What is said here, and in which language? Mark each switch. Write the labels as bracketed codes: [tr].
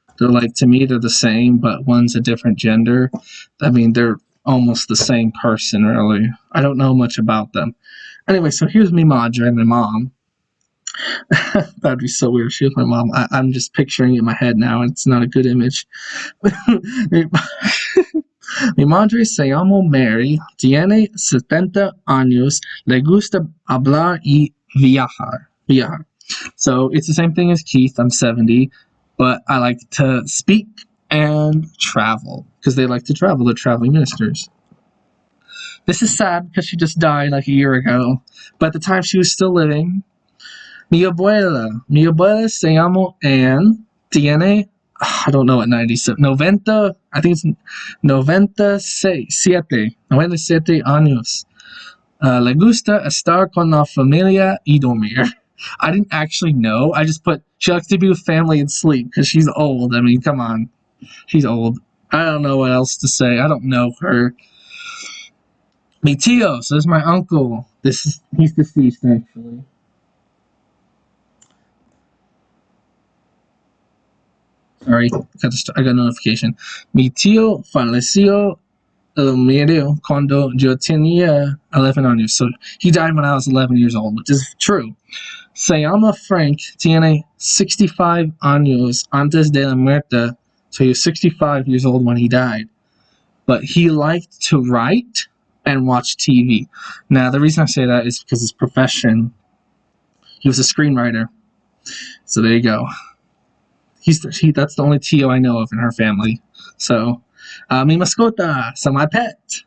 [en] They're like, to me, they're the same, but one's a different gender. I mean, they're almost the same person, really. I don't know much about them. Anyway, so here's [es] mi madre, [en] my mom. That'd be so weird if she was my mom. I'm just picturing it in my head now, and it's not a good image. [es] Mi madre se llama Mary, tiene 70 años, le gusta hablar y viajar. [en] So it's the same thing as Keith. I'm 70, but I like to speak and travel because they like to travel. They're traveling ministers. This is sad because she just died like a year ago, but at the time she was still living. [es] Mi abuela se llama Anne, tiene, [en] I don't know what 97, 90, I think it's 97 [es] años. Le gusta estar con la familia y dormir. [en] I didn't actually know. I just put, she likes to be with family and sleep because she's old. I mean, come on. She's old. I don't know what else to say. I don't know her. [es] Mi tío, [en] so this is my uncle. He's deceased, actually. Sorry, I got a notification. [es] Mi tío falleció murió cuando yo tenía 11 años. [en] So he died when I was 11 years old, which is true. [es] Se llama Frank, tiene 65 años antes de la muerte. [en] So he was 65 years old when he died. But he liked to write and watch TV. Now, the reason I say that is because his profession, he was a screenwriter. So there you go. That's the only Tio I know of in her family. So, [es] mi mascota, [en] so my pet.